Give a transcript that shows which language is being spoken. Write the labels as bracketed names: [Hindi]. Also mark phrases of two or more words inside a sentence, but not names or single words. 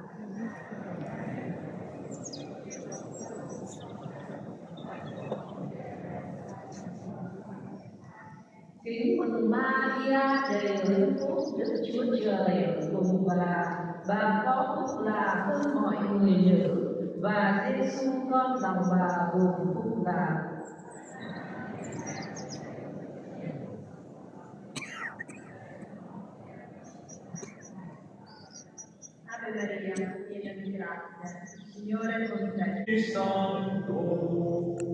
[Vietnamese] Kính mừng Maria đầy ơn phúc, Đức Chúa Trời cùng bà có phúc là hơn mọi người nữ, và Giêsu con lòng bà cùng phúc là. [Italian] Ave Maria, piena di grazia, il Signore è con te. Santo.